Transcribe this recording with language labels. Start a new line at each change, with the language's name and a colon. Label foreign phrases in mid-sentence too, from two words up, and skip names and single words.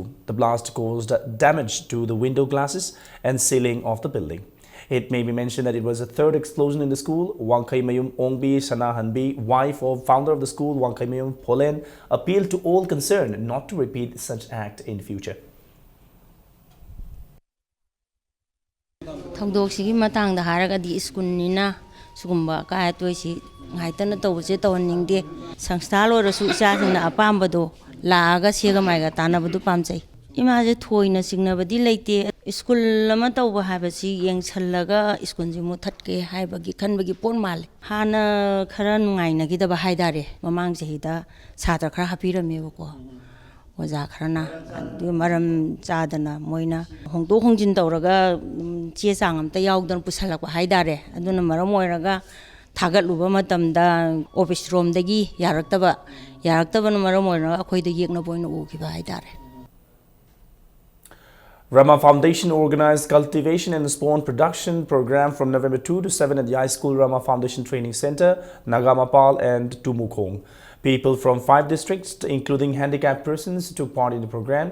English: The blast caused damage to the window glasses and ceiling of the building. It may be mentioned that it was the 3rd explosion in the school. Wangkai Mayum Ongbi Sana Hanbi, wife of founder of the school, Wangkai Mayum Polen, appealed to all concerned not to repeat such act in future.
Manipuri: Thongdoksigi matangda haragadi iskunina sugumba ka toisi ngaitana tawse tawningde sangsthal orasu isasina apambado laaga sega maiga tanabadu pamjai imaje thoina singnabadi leite school lama tawba habasi yengchallaga school jimu thatke haibagi khanbagi pon mal hana khara nungaina gidaba haidare mamang jehida satra khara hapiramebako oja kharana maram chadana moina hongdo hongjin tawraga che chang amta yaugdan pusalakwa haidare aduna maram oiraga Tagaluba matamda
English: office room
Manipuri: dagi yaraktaba maram oina akhoida yekna boina ukiba haidare.
English: Rama Foundation organized cultivation and spawn production program from November 2 to 7 at the High School Rama Foundation Training Center, Nagamapal and Tumukong. People from 5 districts, including handicapped persons, took part in the program.